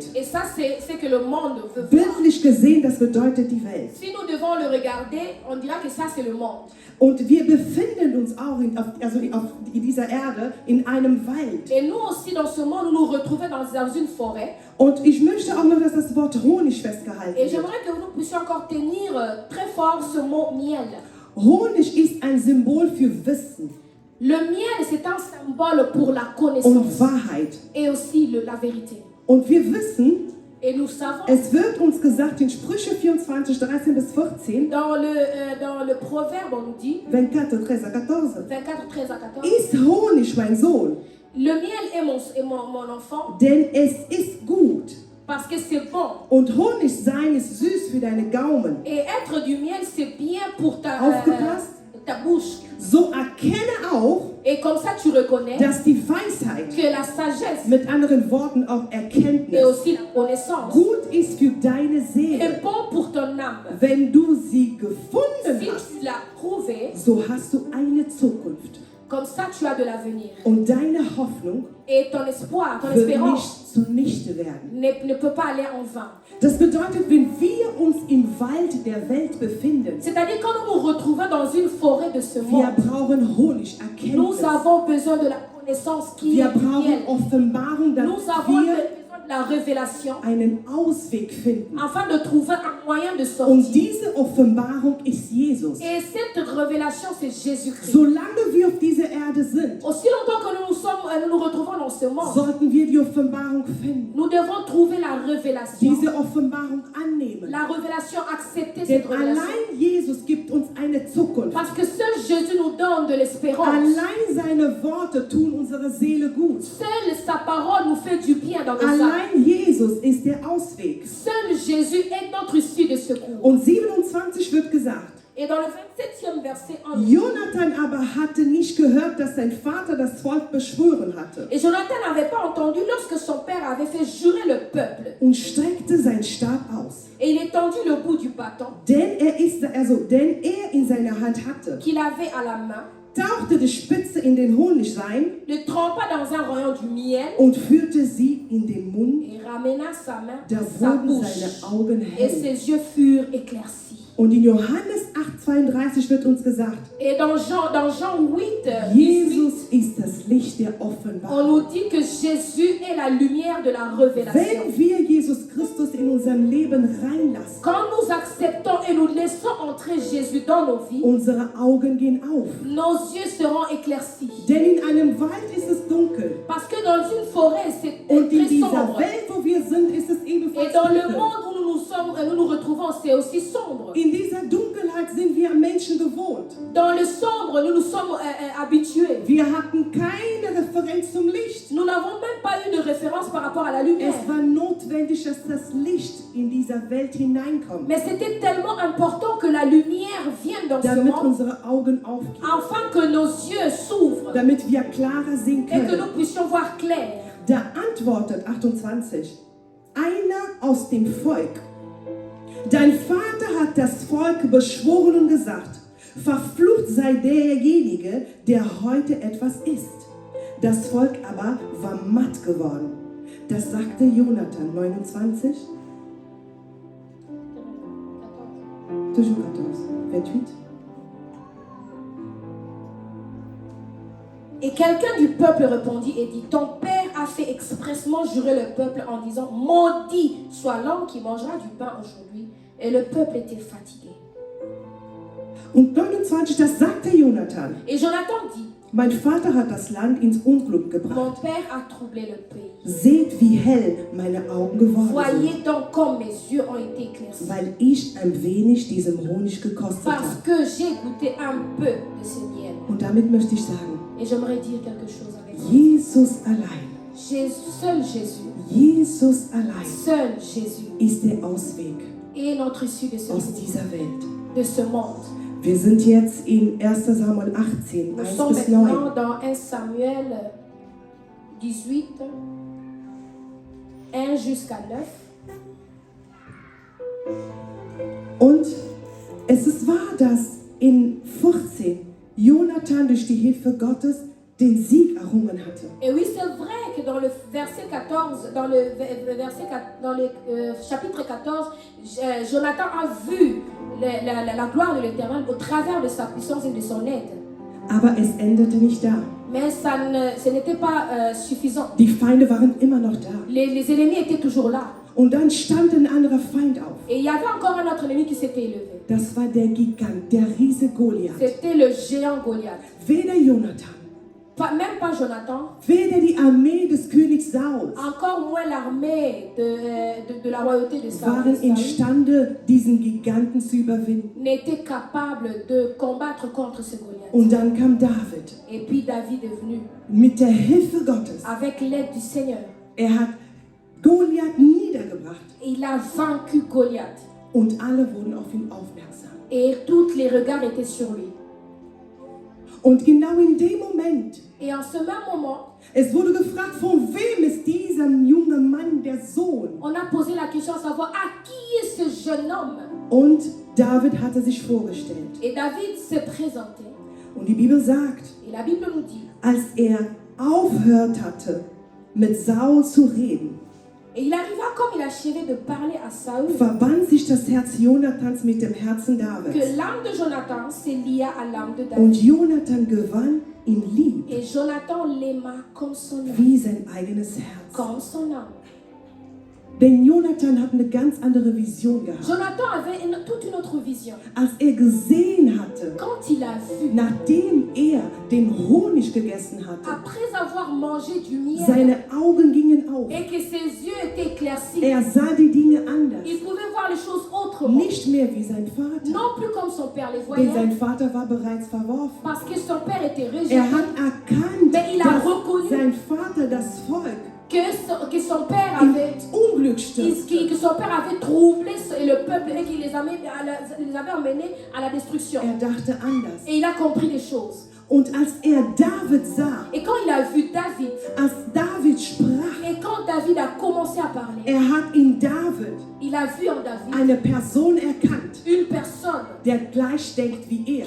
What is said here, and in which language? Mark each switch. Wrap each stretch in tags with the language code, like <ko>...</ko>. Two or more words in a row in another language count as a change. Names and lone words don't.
<fr>Et ça, c'est que le monde veut voir.</fr> <de>Bildlich gesehen, das bedeutet die Welt.</de> <fr>Si nous devons le regarder, on dira que ça, c'est le monde.</fr> <de>Und wir befinden uns auch auf dieser Erde in einem Wald.</de> <fr>Et nous aussi, dans ce monde, nous nous retrouvons dans une forêt.</fr> <de>Und ich möchte auch noch, dass das Wort Honig festgehalten</de> <fr>Et</fr> <de>wird.</de> <fr>j'aimerais que nous puissions encore tenir très fort ce mot miel.</fr> <de>Honig ist ein Symbol für Wissen</de> <fr>Le miel, c'est un symbole pour la</fr> <de>und</de> <fr>connaissance</fr> <de>Wahrheit.</de> <fr>et aussi la vérité.</fr> <de>Und wir wissen,</de> <fr>Et nous savons,</fr> <de>es wird uns gesagt in Sprüche 24, 13 bis 14,</de> <fr>dans le proverbe, on nous dit, 24, 13 à 14, 24, 13 à 14,</fr> <de>iss Honig, mein Sohn,</de> <fr>le miel est mon enfant,</fr> <de>denn es ist gut.</de> <fr>Parce que c'est bon.</fr> <de>Und Honig sein ist süß für deine Gaumen.</de> <fr>Et être du miel, c'est bien pour</fr> <de>Aufgepasst?</de> <fr>ta bouche.</fr> <de>So erkenne auch,</de> <fr>Et comme ça, tu reconnais</fr> <de>dass die Weisheit,</de> <fr>que la sagesse</fr> <de>mit anderen Worten auch</de> <fr>et</fr> <de>Erkenntnis,</de> <fr>aussi la connaissance</fr> <de>gut ist für deine</de> <fr>est</fr> <de>Seele.</de> <fr>bon pour ton âme.</fr> <de>Wenn du sie gefunden</de> <fr>Si</fr> <de>hast,</de> <fr>tu l'as trouvé,</fr> <de>so hast du eine Zukunft.</de> <fr>comme ça, tu as de l'avenir.</fr> <de>Und deine Hoffnung</de> <fr>Et ton espoir, ton</fr> <de>wird</de> <fr>espérance</fr> <de>nicht zunichte werden.</de> <fr>ne peut pas aller en vain.</fr> <de>Das bedeutet, wenn wir uns im Wald der Welt befinden,</de> <fr>C'est-à-dire quand nous nous retrouvons dans une forêt de ce</fr> <de>wir</de> <fr>monde,</fr> <de>brauchen Honig,</de> <fr>nous</fr> <de>Erkenntnis.</de> <fr>avons besoin de la connaissance qui</fr> <de>Wir</de> <fr>est du miel.</fr> <de>brauchen Offenbarung, damit</de> <fr>Nous avons</fr> <de>wir</de> <fr>besoin de la révélation</fr> <de>einen Ausweg finden.</de> <fr>afin de trouver un moyen de</fr> <de>Und</de> <fr>sortir.</fr> <de>diese Offenbarung ist Jesus.</de> <fr>Et cette révélation, c'est Jésus-Christ.</fr> <de>Solange wir auf dieser Erde sind,</de> <fr>Aussi longtemps que nous nous retrouvons dans ce monde,</fr> <de>sollten wir die Offenbarung finden,</de> <fr>nous devons trouver la révélation.</fr> <de>diese Offenbarung annehmen.</de> <fr>La révélation, accepter</fr> <de>Denn</de> <fr>cette révélation.</fr> <de>allein Jesus gibt uns eine Zukunft.</de> <fr>Parce que seul Jésus nous donne de l'espérance.</fr> <de>Allein seine Worte tun unserer Seele gut.</de> <fr>Seule sa parole nous fait du bien dans nos âmes.</fr> <de>Allein Jesus ist der Ausweg.</de> <fr>Seul Jésus est notre issue de secours.</fr> <de>Und 27 wird gesagt,</de> <fr>Et dans le 27e verset, on dit,</fr> <de>Jonathan aber hatte nicht gehört, dass sein Vater das Volk beschworen hatte</de> <fr>et Jonathan n'avait pas entendu lorsque son père avait fait jurer le peuple.</fr> <de>und streckte sein Stab aus.</de> <fr>Et il étendit le bout du bâton</fr> <de>Denn er in seiner Hand hatte,</de> <fr>qu'il avait à la main,</fr> <de>tauchte die Spitze in den Honigseim</de> <fr>le trempa dans un rayon du miel</fr> <de>und führte sie in den Mund.</de> <fr>et ramena sa main</fr> <de>Da</de> <fr>à sa</fr> <de>wurden</de> <fr>bouche.</fr> <de>seine Augen</de> <fr>Et</fr> <de>hell.</de> <fr>ses yeux furent éclaircis.</fr> <de>Und in Johannes 8,32 wird uns gesagt,</de> <fr>Et dans Jean 8, 18,</fr> <de>Jesus ist das Licht der</de> <fr>on</fr> <de>Offenbarung.</de> <fr>nous dit que Jésus est la lumière de la révélation.</fr> <de>Wenn wir Jesus Christus in unserem Leben reinlassen,</de> <fr>Quand nous acceptons et nous laissons entrer Jésus dans nos vies,</fr> <de>unsere Augen gehen auf.</de> <fr>nos yeux seront éclaircis.</fr> <de>Denn in einem Wald ist es dunkel.</de> <fr>Parce que dans une forêt, c'est</fr> <de>Und in</de> <fr>très</fr> <de>dieser</de> <fr>sombre.</fr> <de>Welt, wo wir sind, ist es</de> <fr>Et</fr> <de>ebenfalls</de> <fr>dans le</fr> <de>dunkel.</de> <fr>monde où nous nous retrouvons, c'est aussi sombre.</fr> <de>In dieser Dunkelheit sind wir Menschen gewohnt.</de> <fr>Dans le sombre, nous nous sommes habitués.</fr> <de>Wir hatten keine Referenz zum Licht.</de> <fr>Nous n'avons même pas eu de référence par rapport à la lumière.</fr> <de>Es war notwendig, dass das Licht in dieser Welt hineinkommt,</de> <fr>Mais c'était tellement important que la lumière vienne dans ce</fr> <de>damit</de> <fr>monde,</fr> <de>unsere Augen aufgehen,</de> <fr>afin que nos yeux s'ouvrent</fr> <de>damit wir klarer sehen</de> <fr>et que</fr> <de>können.</de> <fr>nous puissions voir clair.</fr> <de>Da antwortet 28 einer aus dem Volk: Dein Vater hat das Volk beschworen und gesagt, verflucht sei derjenige, der heute etwas isst. Das Volk aber war matt geworden. Das sagte Jonathan. 29. Toujours 14. 28.</de> <fr>Et quelqu'un du peuple répondit et dit, ton père a fait expressement jurer le peuple en disant, maudit soit l'homme qui mangera du pain aujourd'hui. Et le peuple était fatigué.</fr> <de>Und 29, das sagte Jonathan.</de> <fr>Et Jonathan dit,</fr> <de>Mein Vater hat das Land ins Unglück gebracht.</de> <fr>mon père a troublé le pays.</fr> <de>Seht, wie hell meine Augen geworden sind,</de> <fr>Voyez donc comme mes yeux ont été éclaircis.</fr> <de>weil ich ein wenig diesem Honig gekostet</de> <fr>Parce</fr> <de>habe.</de> <fr>que j'ai goûté un peu de ce miel.</fr> <de>Und damit möchte ich sagen,</de> <fr>Et j'aimerais dire quelque chose avec vous.</fr> <de>Jesus allein,</de> <fr>Seul Jésus,</fr> <de>Jesus allein</de> <fr>seul Jésus</fr> <de>ist der Ausweg</de> <fr>est notre issue de ce</fr> <de>aus</de> <fr>monde.</fr> <de>dieser Welt.</de> <fr>De ce monde.</fr> <de>Wir sind jetzt in 1. Samuel 18,</de> <fr>Nous</fr> <de>1</de> <fr>sommes</fr> <de>bis</de> <fr>maintenant</fr> <de>9.</de> <fr>dans 1 Samuel 18, 1 jusqu'à 9.</fr> <de>Und es ist wahr, dass in 14 Jonathan durch die Hilfe Gottes den Sieg errungen hatte.</de> <fr>Et oui, c'est vrai que dans le verset 14, dans le chapitre 14, Jonathan a vu la gloire de l'Éternel au travers de sa puissance et de son aide.</fr> <de>Aber es endete nicht da.</de> <fr>Mais ce n'était pas suffisant.</fr> <de>Die Feinde waren immer noch da.</de> <fr>Les ennemis étaient toujours là.</fr> <de>Und dann stand ein anderer Feind auf.</de> <fr>Et il y avait encore un autre ennemi qui s'était élevé.</fr> <de>Das war der Gigant, der Riese Goliath.</de> <fr>C'était le géant Goliath.</fr> <de>Weder Jonathan,</de> <fr>Même pas Jonathan,</fr> <de>weder die Armee des Königs Saul</de> <fr>encore moins l'armée de la royauté de</fr> <de>waren</de> <fr>Saül</fr> <de>imstande, diesen Giganten zu überwinden.</de> <fr>n'était capable de combattre contre ce Goliath.</fr> <de>Und dann kam David</de> <fr>Et puis David est venu</fr> <de>mit der Hilfe Gottes.</de> <fr>avec l'aide du Seigneur.</fr> <de>Er hat Goliath niedergebracht</de> <fr>Et il a vaincu Goliath.</fr> <de>und alle wurden auf ihn aufmerksam.</de> <fr>Et tous les regards étaient sur lui.</fr> <de>Und genau in dem Moment,</de> <fr>Et en ce même moment,</fr> <de>es wurde gefragt, von wem ist dieser junge Mann der Sohn?</de> <fr>on a posé la question à savoir à qui est ce jeune homme.</fr> <de>Und David hatte sich vorgestellt.</de> <fr>Et David s'est présenté.</fr> <de>Und die Bibel sagt,</de> <fr>Et la Bible nous dit,</fr> <de>als er aufgehört hatte, mit Saul zu reden,</de> <fr>et il arriva comme il achevait de parler à Saül,</fr> <de>verband sich das Herz Jonathans mit dem Herzen Davids.</de> <fr>que l'âme de Jonathan se lia à l'âme de</fr> <de>Und</de> <fr>David.</fr> <de>Jonathan gewann ihn lieb,</de> <fr>Et Jonathan l'aima comme son âme.</fr> <de>wie sein eigenes Herz.</de> <fr>Comme son âme.</fr> <de>Denn Jonathan hat eine ganz andere Vision gehabt.</de> <fr>Jonathan avait toute une autre vision.</fr> <de>Als er gesehen hatte,</de> <fr>Quand il a vu,</fr> <de>nachdem er den Honig gegessen hatte,</de> <fr>après avoir mangé du miel,</fr> <de>seine Augen gingen auf.</de> <fr>et que ses yeux étaient éclaircis,</fr> <de>Er sah die Dinge anders.</de> <fr>il pouvait voir les choses autrement.</fr> <de>Nicht mehr wie sein Vater.</de> <fr>Non plus comme son père les</fr> <de>Denn</de> <fr>voyait,</fr> <de>sein Vater war bereits verworfen.</de> <fr>parce que son père était rejeté,</fr> <de>Er hat erkannt,</de> <fr>Mais il a</fr> <de>dass</de> <fr>reconnu</fr> <de>sein Vater das Volk</de> <fr>que son père</fr> <de>in</de> <fr>avait,</fr> <de>Unglück stürzte.</de> <fr>que son père avait troublé le peuple et qu'il les avait emmenés à la destruction.</fr> <de>Er dachte anders.</de> <fr>Et il a compris des choses.</fr> <de>Und als er David sah,</de> <fr>Et quand il a vu David,</fr> <de>als David sprach,</de> <fr>et quand David a commencé à parler,</fr> <de>er hat in David</de> <fr>il a vu en David</fr> <de>eine Person erkannt,</de> <fr>une personne</fr> <de>der gleich denkt wie er,</de>